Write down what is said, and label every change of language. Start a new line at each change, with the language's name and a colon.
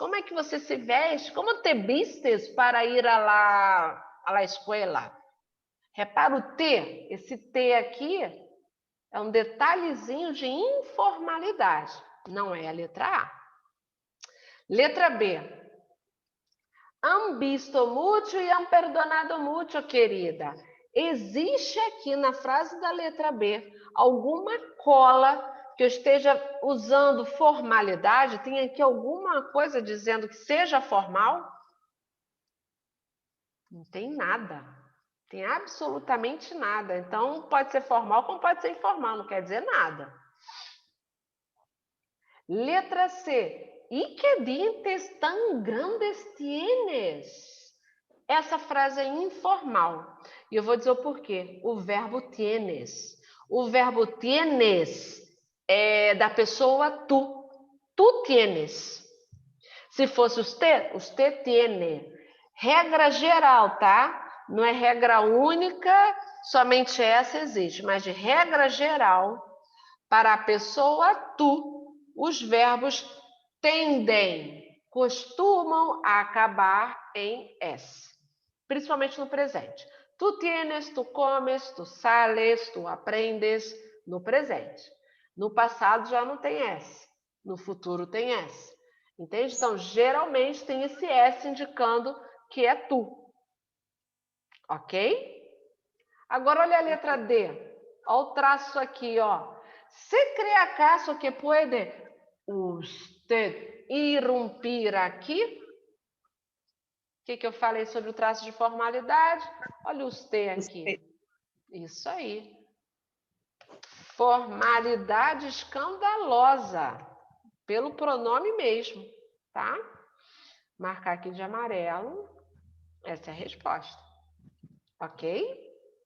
Portuguese: Como é que você se veste?
Spanish: Como te vistes para ir à escola?
Portuguese: Repara o T, esse T aqui é um detalhezinho de informalidade, não é a letra A. Letra B.
Spanish: Han visto mucho e han perdonado mucho, querida.
Portuguese: Existe aqui na frase da letra B alguma cola que eu esteja usando formalidade? Tem aqui alguma coisa dizendo que seja formal? Não tem nada. Tem absolutamente nada. Então, pode ser formal como pode ser informal, não quer dizer nada. Letra C.
Spanish: ¿Y qué dientes tan grandes tienes?
Portuguese: Essa frase é informal. E eu vou dizer o porquê. O verbo tienes. O verbo tienes é da pessoa tu. Tu tienes. Se fosse os te tiene. Regra geral, tá? Não é regra única, somente essa existe. Mas de regra geral, para a pessoa tu, os verbos tendem, costumam acabar em S. Principalmente no presente. Tu tienes, tu comes, tu sales, tu aprendes, no presente. No passado já não tem S. No futuro tem S. Entende? Então, geralmente tem esse S indicando que é tu. Ok? Agora, olha a letra D. Olha o traço aqui, ó.
Spanish: ¿Se cree acaso que puede usted irrumpir aqui?
Portuguese: O que eu falei sobre o traço de formalidade? Olha o usted aqui. Isso aí. Formalidade escandalosa. Pelo pronome mesmo, tá? Marcar aqui de amarelo. Essa é a resposta. Ok?